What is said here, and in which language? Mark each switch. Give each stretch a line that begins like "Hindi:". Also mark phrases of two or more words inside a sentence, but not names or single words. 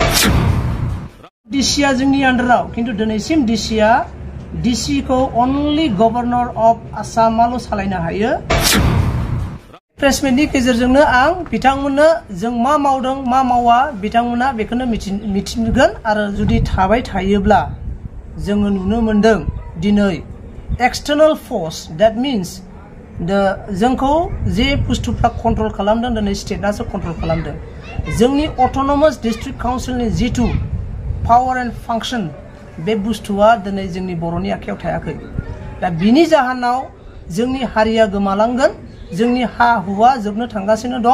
Bodo: डिसिआ जोंनि आन्डाराव खिन्थु दिनैसिम डिसि को अनलि
English: governor of Assamal'
Bodo: सालायनो हायो। प्रेसमिटनि गेजेरजोंनो आं बिथांमोननो जों मा मावदों मा मावा बिथांमोना बेखौनो मिथिगोन आरो जुदि थाबाय थायोब्ला जोङो नुनो मोनदों दिनै
English: external force that means
Bodo: जोंखौ जे बुस्थुफ्रा कन्ट्रल खालामदों दिनै स्टेटआसो कन्ट्रल खालामदों। जोंनि अटोनोमास डिस्ट्रिक्ट काउन्सिलनि जिथु
English: power and function
Bodo: बे बुस्थुआ दिनै जोंनि बर'नि आखायाव थायाखै। दा बिनि जाहोनाव जोंनि हारिया गोमालांगोन, जोंनि हा हुआ जोबनो थांगासिनो दं।